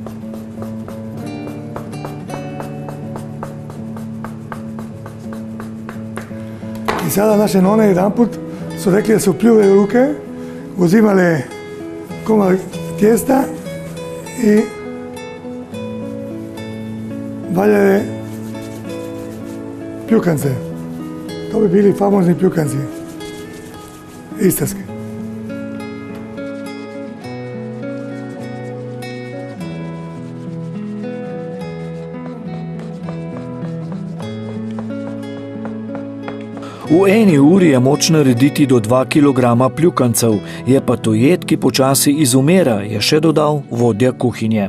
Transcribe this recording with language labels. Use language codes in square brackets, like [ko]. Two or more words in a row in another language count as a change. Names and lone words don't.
[hr] I sada naše none jedanput su rekli da su pljuvali ruke, uzimali komad tijesta i valjale pljukance. To bi bili famozni pljukanci istarski. [sl] V eni uri je moč narediti do 2 kg pljukancev, je pa to jed, ki počasi izumira, je še dodal vodja kuhinje.